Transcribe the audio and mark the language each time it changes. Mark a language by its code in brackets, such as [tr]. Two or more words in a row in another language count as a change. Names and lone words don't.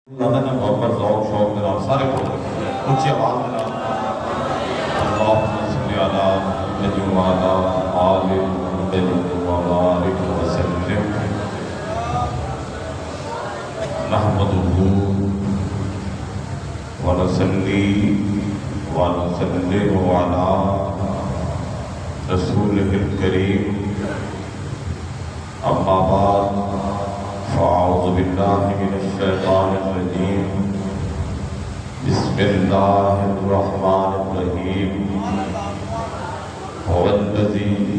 [pa] اللہ نے محبت ذوق شوق دے نال سارے بول اونچی آواز دے نال [ar] اللہم صلی علی محمد وعلی آل محمد وبارک وسلم نحمدہ ونصلی ونسلم علی رسولہ الکریم اما بعد فاعوذ باللہ من الشیطان الرجیم بسم اللہ الرحمن الرحیم هو الذی